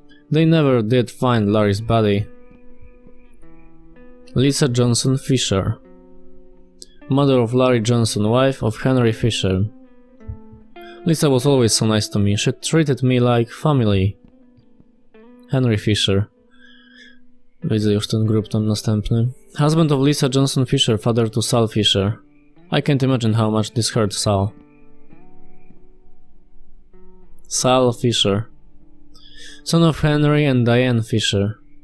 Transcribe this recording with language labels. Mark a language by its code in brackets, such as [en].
[en] They never did find Larry's body. Lisa Johnson Fisher. Mother of Larry Johnson, wife of Henry Fisher. Lisa was always so nice to me. She treated me like family. Henry Fisher. [pl] Widzę już ten grup tam następny. [en] Husband of Lisa Johnson Fisher, father to Sal Fisher. I can't imagine how much this hurt Sal. Sal Fisher. Son of Henry and Diane Fisher.